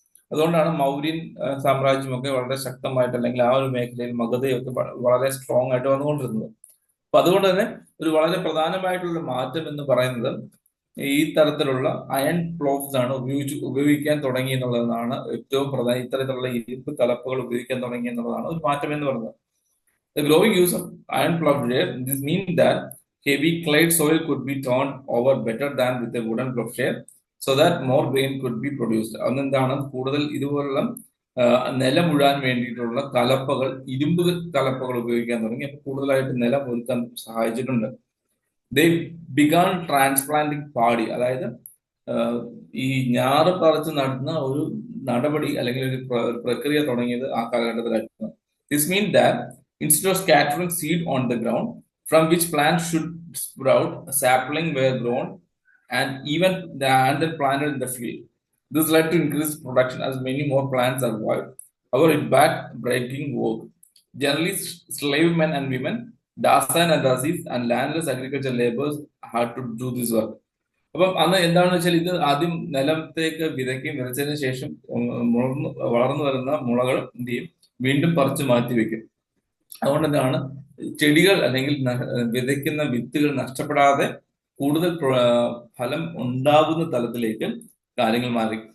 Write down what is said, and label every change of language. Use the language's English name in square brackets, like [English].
[Malayalam] അതുകൊണ്ടാണ് മൗര്യൻ സാമ്രാജ്യമൊക്കെ വളരെ ശക്തമായിട്ട് അല്ലെങ്കിൽ ആ ഒരു മേഖലയിൽ മഗധയൊക്കെ വളരെ സ്ട്രോങ് ആയിട്ട് വന്നുകൊണ്ടിരുന്നത്. അപ്പൊ അതുകൊണ്ട് തന്നെ ഒരു വളരെ പ്രധാനമായിട്ടുള്ള മാറ്റം എന്ന് പറയുന്നത് ഈ തരത്തിലുള്ള അയൺ പ്ലോഗ്സ് ആണ് ഉപയോഗിക്കാൻ തുടങ്ങി എന്നുള്ളതാണ് ഏറ്റവും പ്രധാന. ഇത്തരത്തിലുള്ള ഇരുമ്പ് കലപ്പകൾ ഉപയോഗിക്കാൻ തുടങ്ങി എന്നുള്ളതാണ് ഒരു മാറ്റം എന്ന് പറയുന്നത്. [English] The growing use of iron plowshare, this means that heavy clay soil could be turned over better than with a wooden plowshare, so that more grain could be produced. [Malayalam] അന്നെന്താണ്, കൂടുതൽ ഇതുപോലുള്ള നിലം ഉഴാൻ വേണ്ടിയിട്ടുള്ള കലപ്പകൾ, ഇരുമ്പ് കലപ്പകൾ ഉപയോഗിക്കാൻ തുടങ്ങി. അപ്പൊ കൂടുതലായിട്ട് നിലം ഒരുക്കാൻ സഹായിച്ചിട്ടുണ്ട്. [English] They began transplanting [Malayalam] പാടി, അതായത് ഈ ഞാറ് പറിച്ച് നടുന്ന ഒരു നടപടി അല്ലെങ്കിൽ ഒരു പ്രക്രിയ തുടങ്ങിയത് ആ കാലഘട്ടത്തിലായിരുന്നു. [English] This means that instead of scattering seed on the ground from which plants should sprout, sapling were grown and then planted in the field. This led to increased production as many more plants survived. However, it back-breaking work. Generally, slave men and women, Dasan and Dasis, and landless agriculture laborers had to do this work. [Malayalam] അപ്പം അന്ന് എന്താണെന്ന് വെച്ചാൽ, ഇത് ആദ്യം നിലത്തേക്ക് വിതച്ചതിന് ശേഷം വളർന്നു വരുന്ന മുളകൾ എന്ത് ചെയ്യും, വീണ്ടും പറിച്ചു മാറ്റി വെക്കും. അതുകൊണ്ട് എന്താണ് ചെടികൾ അല്ലെങ്കിൽ വിതയ്ക്കുന്ന വിത്തുകൾ നഷ്ടപ്പെടാതെ കൂടുതൽ ഫലം ഉണ്ടാകുന്ന തലത്തിലേക്ക് കാര്യങ്ങൾ മാറി.